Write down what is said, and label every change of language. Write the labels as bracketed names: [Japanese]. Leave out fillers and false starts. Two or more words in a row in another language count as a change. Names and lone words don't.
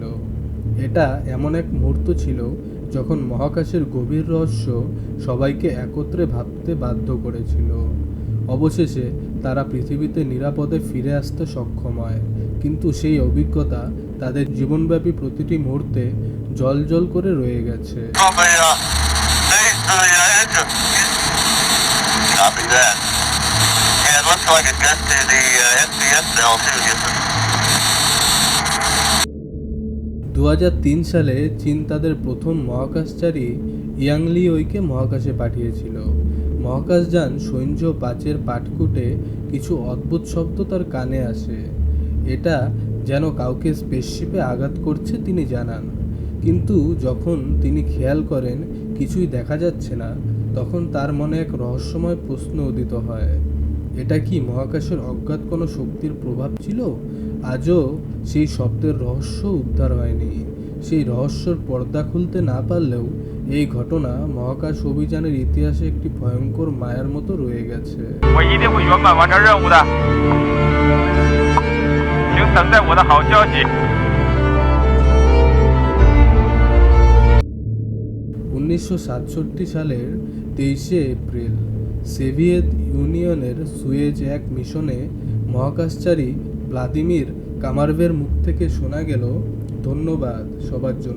[Bangla] এটা এমন এক মুহূর্ত ছিল যখন মহাকাশের গভীর রহস্য সবাইকে একত্রে ভাবতে বাধ্য করেছিল। অবশেষে তারা পৃথিবীতে নিরাপদে ফিরে আসতে সক্ষম হয়, কিন্তু সেই অভিজ্ঞতা তাদের জীবনব্যাপী প্রতিটি মুহূর্তে জ্বলজ্বল করে রয়ে গেছে। [English] Copy that. Yeah, it looks like it got to the SPS cell too, Houston. [Bangla] 2003 সালে চীন তাদের প্রথম মহাকাশচারী ইয়াং লিওইকে মহাকাশে পাঠিয়েছিল। মহাকাশযান সৈঞ্জ 5-এর পাটকুটে কিছু অদ্ভুত শব্দ তার কানে আসে। এটা যেন কাউকে স্পেসশিপে আঘাত করছে তিনি জানান, কিন্তু যখন তিনি খেয়াল করেন কিছুই দেখা যাচ্ছে না, তখন তার মনে এক রহস্যময় প্রশ্ন উদিত হয়। এটা কি মহাকাশের অজ্ঞাত কোনো শক্তির প্রভাব ছিল? আজও সেই শব্দের রহস্য উদ্ধার হয়নি। সেই রহস্যর পর্দা খুলতে না পারলেও এই ঘটনা মহাকাশ অভিযানের ইতিহাসে একটি ভয়ঙ্কর মায়ার মতো রয়ে গেছে। [Chinese] 我一定会圆满完成任务的，请等待我的好消息。 [Bangla] 1967 সালের 23শে এপ্রিল সোভিয়েত ইউনিয়নের সুয়েজ 1 মিশনে মহাকাশচারী ভ্লাদিমির কামারভের মুখ থেকে শোনা গেল, ধন্যবাদ সবার জন্য।